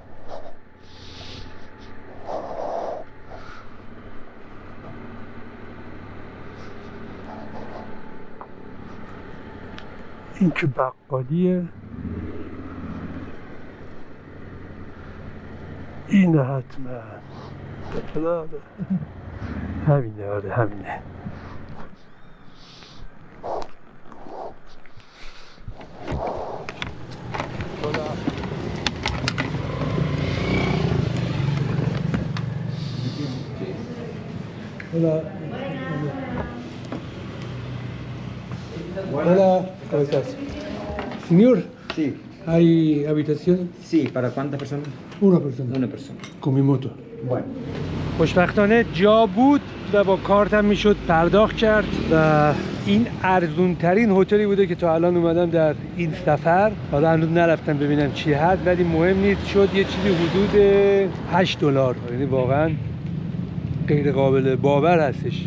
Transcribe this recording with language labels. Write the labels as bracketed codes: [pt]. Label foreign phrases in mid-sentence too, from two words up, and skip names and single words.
[fa] این که بقالیه، اینه حتما. همینه. آره همینه. [es] Hola. Hola, ¿cómo estás? Señor. Sí. ¿Hay habitación? Sí, ¿para cuántas personas? Una persona. Una persona. Con mi moto. Bueno. [fa] خوشبختانه جا بود و با کارتم میشد پرداخت کرد و این ارزون ترین هتلی بوده که تا الان اومدم در این سفر. حالا هنوز نرفتم ببینم چی هست ولی مهم نیست، شد یه چیزی حدود $8. یعنی واقعا غیر قابل باور هستش.